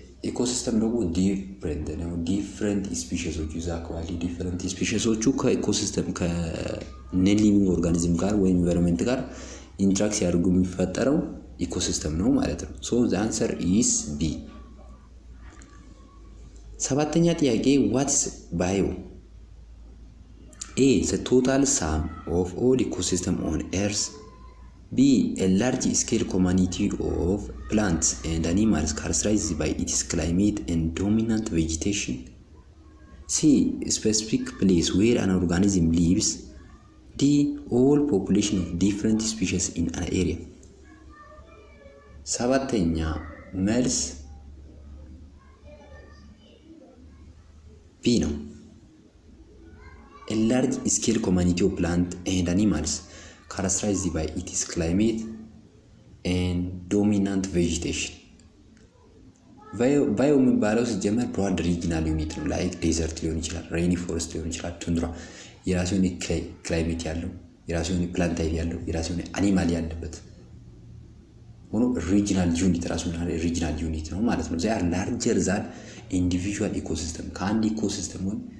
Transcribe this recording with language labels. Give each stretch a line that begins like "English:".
Amharic: ኢኮሲስተም ደግሞ ዲፍረንት ስፒሺሶቹ እዛ አካባቢ ዲፍረንት ስፒሺሶቹ ከኢኮሲስተም ከነን ሊቪንግ ኦርጋኒዝም ጋር ወይም ኢንቫይሮንመንት ጋር ኢንተራክት ያደርጉ የሚፈጠረው ኢኮሲስተም ነው ማለት ነው። ሶ
English: the answer is B።
Amharic: ሰባተኛ ጥያቄ
English: what is bio? A the total sum of all ecosystem on earth. B a large scale community of plants and animals characterized by its climate and dominant vegetation. C a specific place where an organism lives. D all population of different species in an area.
Amharic: ሰባተኛ መልስ B ነው።
English: A large scale community of plants and animals characterized by its climate and dominant vegetation.
Amharic: ባዮ የሚባለው ሲጀመር ብሮድ ሪጂናል ዩኒት ነው። ላይክ ዴዘርት ሊሆን ይችላል፣ ሬኒ ፎረስት ሊሆን ይችላል፣ ቱንድራ የራሱ የሆነ ክላይሜት ያለው የራሱ የሆነ ፕላንት ታይፕ ያለው የራሱ የሆነ አኒማል ያለበት ሆኖ ሪጂናል ዩኒት ራሱ ሪጂናል ዩኒት ነው ማለት ነው።
English: ዚያ ላርጀር ዛን ኢንዲቪጁዋል
Amharic: ኢኮሲስተም ከአንድ ኢኮሲስተም ወይም